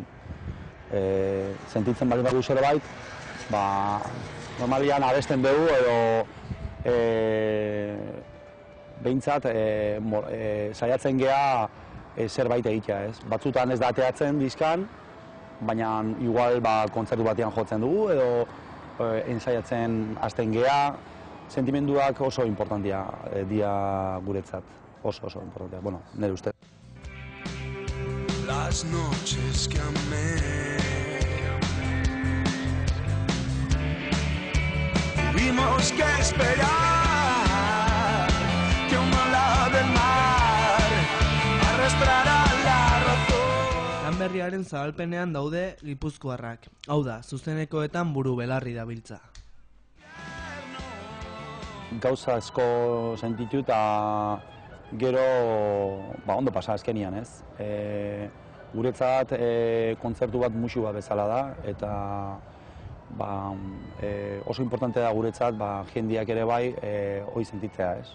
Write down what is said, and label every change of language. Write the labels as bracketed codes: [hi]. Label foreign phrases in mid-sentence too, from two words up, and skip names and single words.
[eu] Sentitzen bali badugu zerbait, normalian abesten dugu edo behintzat saiatzen gea zerbait egitea, ez? Batzutan ez da ateatzen diskan, baina igual kontzertu batean jotzen dugu edo ensaiatzen hasten gea. Sentimenduak oso importantia dira guretzat, oso importantia, bueno, nire ustez. [es] Las noches que amé, tuvimos que esperar que una ola del mar arrastrara la razón. [eu] Lan berriaren zabalpenean daude gipuzkoarrak, hau da, zuzenekoetan buru belarri dabiltza. Gauza asko sentitu eta gero ondo pasa azkenian, ez? Guretzat kontzertu bat musu bat bezala da eta oso importante da guretzat jendeak ere bai hori sentitzea, ez?